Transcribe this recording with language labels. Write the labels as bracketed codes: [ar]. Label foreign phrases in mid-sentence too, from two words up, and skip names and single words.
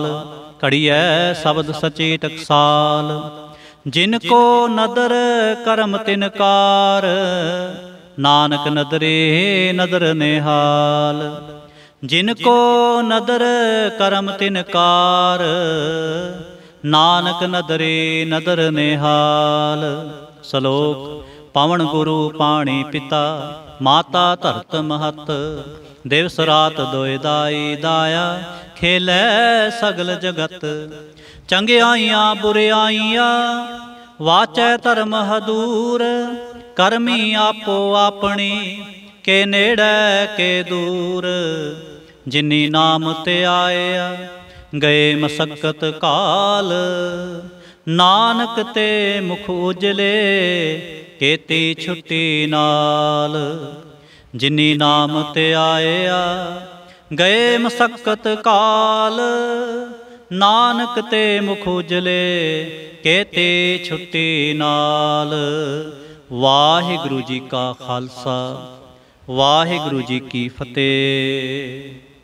[pa] ਘੜਿਐ ਸ਼ਬਦ ਸਚੀ ਟਕਸਾਲ, ਜਿਨਕੋ ਨਦਰ ਕਰਮ ਤਿਨਕਾਰ। ਨਾਨਕ ਨਦਰੇ ਨਦਰ ਨਿਹਾਲ, ਜਿਨਕੋ ਨਦਰ ਕਰਮ ਤਿਨਕਾਰ। ਨਾਨਕ ਨਦਰੇ ਨਦਰ ਨਿਹਾਲ। ਸਲੋਕ ਪਵਨ ਗੁਰੁ ਪਾਣੀ ਪਿਤਾ, ਮਾਤਾ ਧਰਤ ਮਹਤ। ਦਿਵਸ ਰਾਤ ਦੋਏ ਦਾਈ ਦਾਯਾ, ਖੇਲੈ ਸਗਲ ਜਗਤ। ਚੰਗਿਆਈਆਂ ਬੁਰਿਆਈਆਂ, ਵਾਚੈ ਧਰਮ ਹਦੂਰ। ਕਰਮੀ ਆਪੋ ਆਪਨੀ, ਕੇ ਨੇੜੈ ਕੇ ਦੂਰ। ਜਿਨੀ ਨਾਮ ਤੇ ਆਯਾ, ਗਏ ਮਸੱਕਤ ਕਾਲ। ਨਾਨਕ ਤੇ ਮੁਖ ਉਜਲੇ, ਕੇਤੀ ਛੁੱਟੀ ਨਾਲ। ਜਿਨੀ ਨਾਮ ਤੇ ਆਯਾ, ਗਏ ਮਸੱਕਤ ਕਾਲ। ਨਾਨਕ ਤੇ ਮੁਖ ਉਜਲੇ, ਕੇਤੀ ਛੁੱਟੀ ਨਾਲ। ਵਾਹਿਗੁਰੁ ਜੀ ਕਾ ਖਾਲਸਾ, ਵਾਹਿਗੁਰੁ ਜੀ ਕੀ ਫਤੇਹ।